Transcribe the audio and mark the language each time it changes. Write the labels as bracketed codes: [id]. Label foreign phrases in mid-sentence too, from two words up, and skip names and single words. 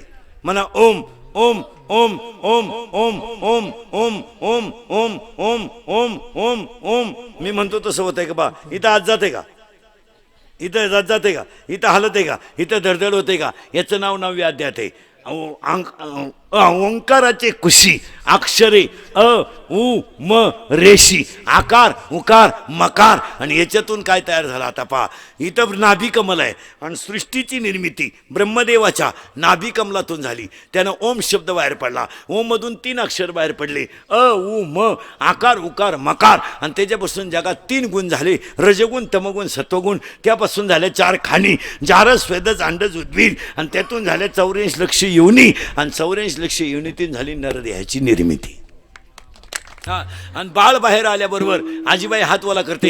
[mr] म्हणा ओम ओम ओम ओम ओम ओम ओम ओम ओम ओम ओम ओम ओम. मी म्हणतो तसं होतंय का बा. इथं आज जाते का. इथं जात जाते का. इथं हलत आहे का. इथं धडधड होते का. याचं नाव नव्या अध्यात आहे. ओंकाराचे कुशी अक्षरे अ उ म रेशी आकार उकार मकार. आणि याच्यातून काय तयार झालं आता पहा. इथं नाभी कमल आहे. आणि सृष्टीची निर्मिती ब्रह्मदेवाच्या नाभी कमलातून झाली. त्यानं ओम शब्द बाहेर पडला. ओम मधून 3 अक्षर बाहेर पडले. अ उ म आकार उकार मकार. आणि त्याच्यापासून जगात 3 गुण झाले. रजगुण तमगुण सत्वगुण. त्यापासून झाले 4 खाणी. जारस स्वेदज अंडज उद्भिद. आणि त्यातून झाले 84 लक्ष योनी. आणि 84 लक्ष योनीतून झाली नरदेहाची निर्मिती. हा आणि बाळ बाहेर आल्याबरोबर आजीबाई हातवाला करते.